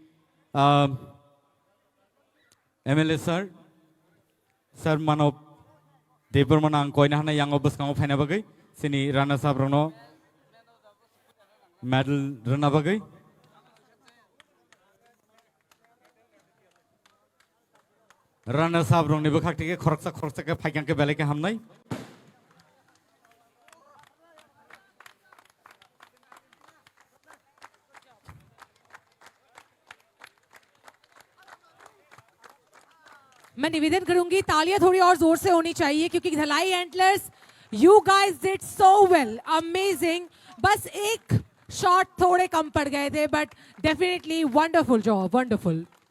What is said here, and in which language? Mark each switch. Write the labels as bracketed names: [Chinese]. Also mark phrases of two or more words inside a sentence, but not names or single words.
[English] MLA sir [Kok Borok] mano depur manang koina hanai yang obus kang ofane bagai sini [English] runners up [Kok Borok] rongno medal rana bagai runner sab rong ni bukhak tike khoroksa ke phagyang ke bele ke hamnai [Hindi] मैं निवेदन करूंगी तालियां थोड़ी और जोर से होनी चाहिए क्योंकि धलाई एंटलर्स [English] you guys did so well amazing [Hindi] बस एक शॉट थोड़े कम पड़ गए थे [English] but definitely wonderful job wonderful